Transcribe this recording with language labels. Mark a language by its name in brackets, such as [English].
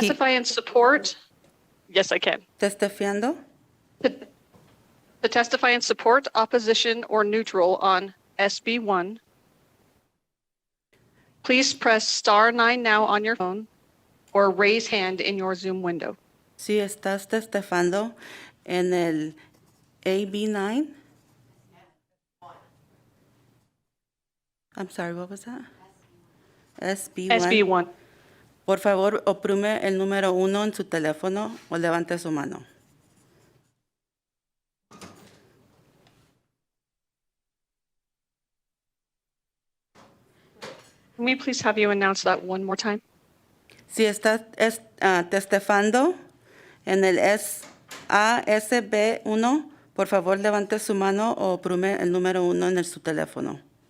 [English] Testify in support. Yes, I can. [Spanish] Testifiando. [English] To testify in support, opposition, or neutral on SB1, please press *9 now on your phone or raise hand in your Zoom window. [Spanish] Si estás testificando en el AB9. [English] I'm sorry, what was that? SB1. SB1. [Spanish] Por favor, oprime el número 1 en su teléfono o levante su mano. [English] Can we please have you announce that one more time? [Spanish] Si está testificando en el ASB1, por favor, levante su mano o oprime el número 1 en su teléfono.